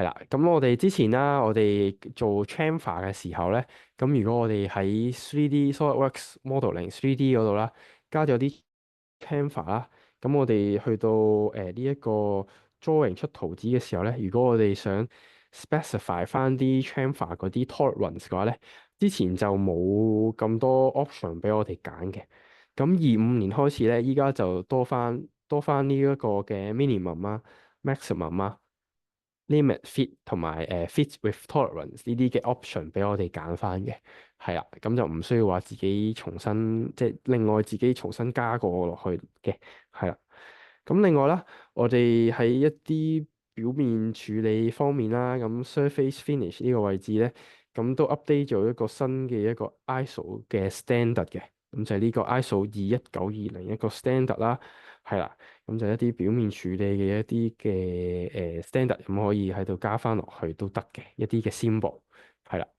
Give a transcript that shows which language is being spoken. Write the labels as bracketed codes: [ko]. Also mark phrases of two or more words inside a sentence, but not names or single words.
[yue] 啦，咁我哋之前啦，我哋做 chamfer 嘅時候咧，咁如果我哋喺 3D SolidWorks Modeling 3D 嗰度啦，加咗啲 chamfer 啦，咁我哋去到呢一個 drawing 出圖紙嘅時候咧，如果我哋想 specify 翻啲 chamfer 嗰啲 tolerance 嘅話咧，之前就冇咁多 option 俾我哋揀嘅。咁25年開始咧，依家就多翻呢一個嘅 minimum 啊、maximum 啊、 [en] limit fit [yue] 同埋 [en] fit with tolerance [yue] 呢啲嘅 option 俾我哋揀翻嘅，係啦。咁就唔需要話自己重新即係另外自己重新加個落去嘅，係啦。咁另外啦，我哋喺一啲表面處理方面啦，咁 [en] surface finish [yue] 呢個位置咧，咁都 update 咗一個新嘅一個 ISO 嘅 standard 嘅，咁就係呢個 ISO 21920一個 standard 啦，係啦，咁就一啲表面處理嘅一啲嘅standard，咁可以喺度加翻落去都得嘅一啲嘅 symbol，係啦。